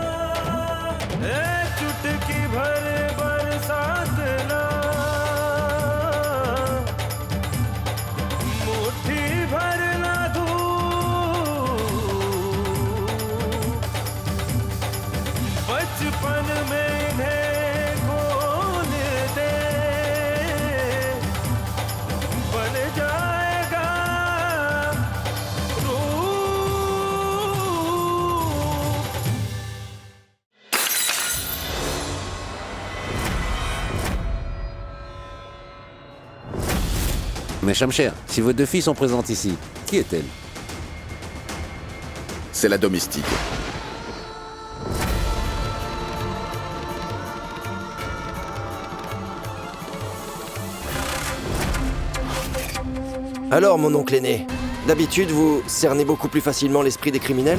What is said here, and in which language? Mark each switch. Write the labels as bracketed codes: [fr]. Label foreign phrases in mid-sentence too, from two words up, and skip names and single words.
[hi] चुटकी भर बरसात ना, मुट्ठी भर ना धूप, बचपन में इन्हें खोल दे, बन जाएगा रूप। [fr] Mais Shamsher, si vos deux filles sont présentes ici, qui est-elle? C'est la domestique. Alors, mon oncle aîné, d'habitude, vous cernez beaucoup plus facilement l'esprit des criminels.